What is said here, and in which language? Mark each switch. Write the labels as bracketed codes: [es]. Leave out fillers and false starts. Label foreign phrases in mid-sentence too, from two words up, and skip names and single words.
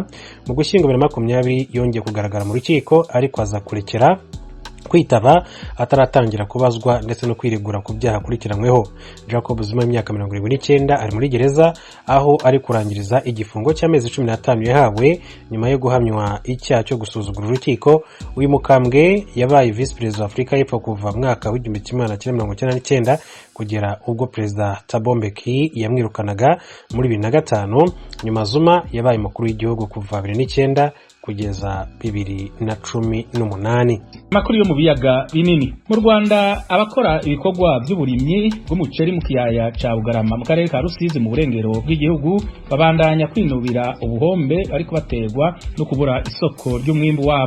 [rw] Mu Gushyingo 2020 yongeye kugaragara mu rukiko, ariko aza kurekera kwitaba ataratangira kubazwa ndetse no kwiregura ku byaha kurikiranyweho. Jacob Zuma imyaka 79 ari muri gereza, aho ari kurangiriza igifungo cy'amezi 15 yahawe nyuma yo guhamywa icyaha cyo gusuzugura urukiko. Uyu mukambwe yabaye [en] vice president [rw] wa Afurika y'Epfo kuva mwaka wa 1999 kugera ubwo Perezida Thabo Mbeki yamwirukanaga muri 2005. Nyuma Zuma yabaye mukuru w'igihugu kuva 2009 kugeza 2018. [rn] Makuru yo mu biyaga binini. Mu Rwanda abakora ibikorwa by'uburimyi bw'umuceri mu kiyaya ca Bugarama mu karere ka Rusizi mu burengero bw'igihugu babandanya kwinubira ubuhombe ariko baterwa no kubura isoko ry'umwimbu wabo.